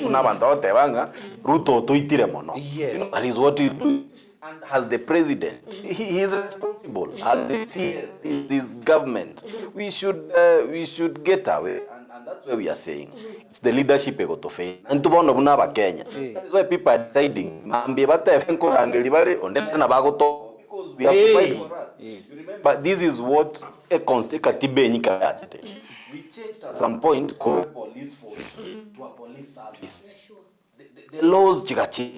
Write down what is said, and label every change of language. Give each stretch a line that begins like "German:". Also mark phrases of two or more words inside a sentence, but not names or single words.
English: You know, that is what he's doing. And as the president, he is responsible. As the CS, his government, we should get away. And that's why we are saying it's the leadership ego to fail. And to
Gusii: bono bunaba Kenya.
English: That's why people are deciding. Because we have to fight for us. You remember, this is what we changed at some point from police force to a police service. The laws change.